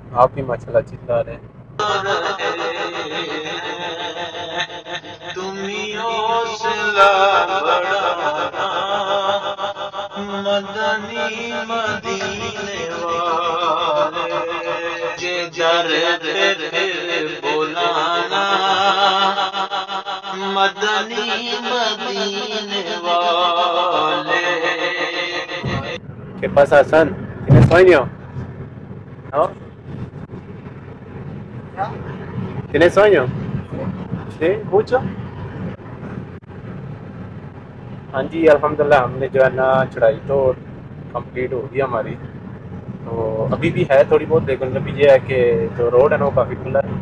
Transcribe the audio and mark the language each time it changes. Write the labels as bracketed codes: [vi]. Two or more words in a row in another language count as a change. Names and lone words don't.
[hi] आप भी माशाल्लाह अच्छी चला रहे हैं। मदनी मदीने वाले बुलाना मदनी मदीने वाले। [es] ¿Qué pasa, Hassan? ¿Tienes sueño? ¿No? ¿Tienes sueño? ¿Sí? ¿Mucho? [hi] हाँ जी अल्हम्दुलिल्लाह हमने जो है ना चढ़ाई तो कंप्लीट हो गई हमारी। तो अभी भी है थोड़ी बहुत, लेकिन अभी ये है कि जो रोड है ना वो काफ़ी खुला है।